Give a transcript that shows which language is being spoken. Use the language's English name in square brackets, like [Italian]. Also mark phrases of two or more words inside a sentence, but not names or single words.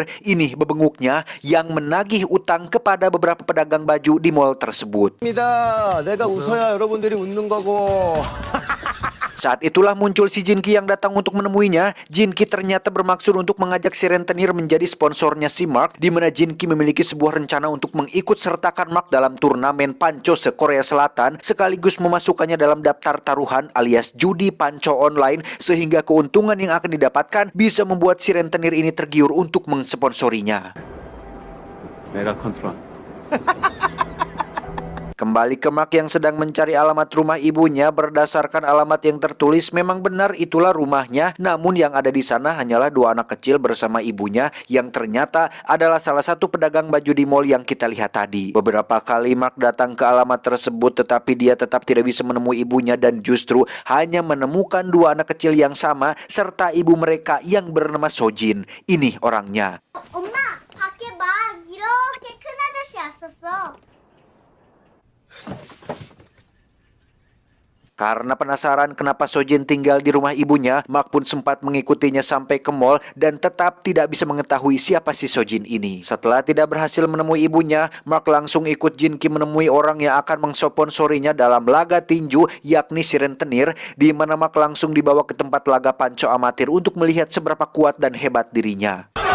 [Indonesian] Ini bebenguknya yang menagih utang kepada beberapa pedagang baju di mall tersebut. [Korean] 내가 웃어야 여러분들이 웃는 거고. [Indonesian] Saat itulah muncul si Jin Ki yang datang untuk menemuinya. Jin Ki ternyata bermaksud untuk mengajak si rentenir menjadi sponsornya si Mark, di mana Jin Ki memiliki sebuah rencana untuk mengikut sertakan Mark dalam turnamen panco se-Korea Selatan, sekaligus memasukkannya dalam daftar taruhan alias judi panco online, sehingga keuntungan yang akan didapatkan bisa membuat si rentenir ini tergiur untuk mensponsorinya. [Korean] 내가 컨트롤. [Indonesian] Kembali ke Mark yang sedang mencari alamat rumah ibunya. Berdasarkan alamat yang tertulis, memang benar itulah rumahnya. Namun yang ada di sana hanyalah dua anak kecil bersama ibunya, yang ternyata adalah salah satu pedagang baju di mall yang kita lihat tadi. Beberapa kali Mark datang ke alamat tersebut, tetapi dia tetap tidak bisa menemui ibunya dan justru hanya menemukan dua anak kecil yang sama serta ibu mereka yang bernama Sojin. Ini orangnya. [Korean] 엄마, 밖에 막 이렇게 큰 아저씨 왔었어. [Indonesian] Karena penasaran kenapa Sojin tinggal di rumah ibunya, Mark pun sempat mengikutinya sampai ke mall dan tetap tidak bisa mengetahui siapa si Sojin ini. Setelah tidak berhasil menemui ibunya, Mark langsung ikut Jin Ki menemui orang yang akan mensponsorinya dalam laga tinju, yakni si rentenir, di mana Mark langsung dibawa ke tempat laga panco amatir untuk melihat seberapa kuat dan hebat dirinya.